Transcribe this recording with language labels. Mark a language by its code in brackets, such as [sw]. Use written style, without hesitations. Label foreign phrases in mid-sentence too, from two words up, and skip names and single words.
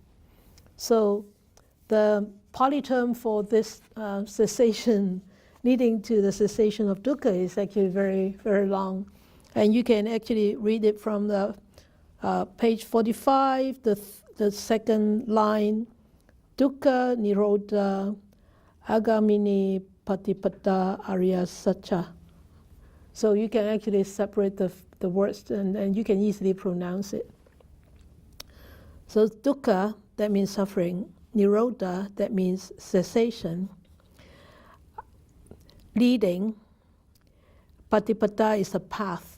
[en] So the Pali term for this cessation, leading to the cessation of dukkha, is actually very, very long. And you can actually read it from the page 45, the second line, [pi] dukkha nirodha agamini patipada arya sacha. [en] So you can actually separate the words and you can easily pronounce it. So dukkha, that means suffering. Nirodha, that means cessation. Leading. Patipada is a path.